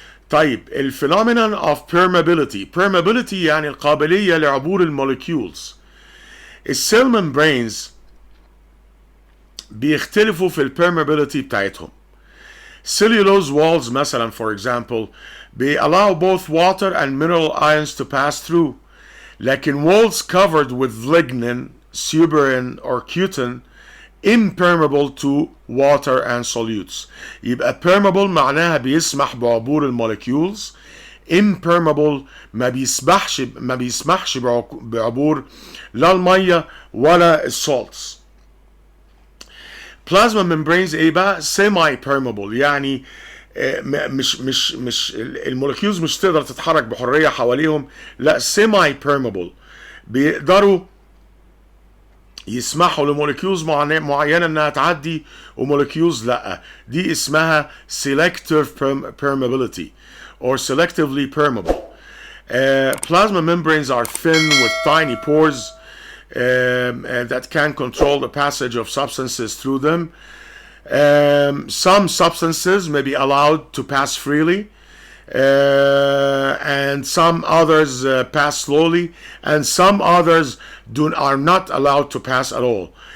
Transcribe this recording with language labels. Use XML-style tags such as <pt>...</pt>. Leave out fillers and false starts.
<ar>طيب الفينومينون of permeability يعني القابلية لعبور الموليكيولز. السيل ممبرينز بيختلفوا في البيرمابيليتي بتاعتهم.</ar> <en>cellulose walls</en> <ar>مثلا</ar> <en>for example allow both water and mineral ions to pass through. لكن walls covered with lignin, suberin or cutin impermeable to water and solutes.</en> <ar>يبقى permeable معناها بيسمح بعبور الموليكيولز، impermeable ما بيسمحش بعبور لا المية ولا السولتس. plasma membranes ايه بقى؟</ar> <en>semi permeable،</en> <ar>يعني مش الموليكيولز مش تقدر تتحرك بحرية حواليهم، لا semi permeable، بيقدروا يسمحوا لموليكيولز معينة انها تعدي وموليكيولز لا. دي اسمها</ar> <en>selective permeability or selectively permeable. Plasma membranes are thin with tiny pores that can control the passage of substances through them. Some substances may be allowed to pass freely, and some others pass slowly, and some others are not allowed to pass at all.</en>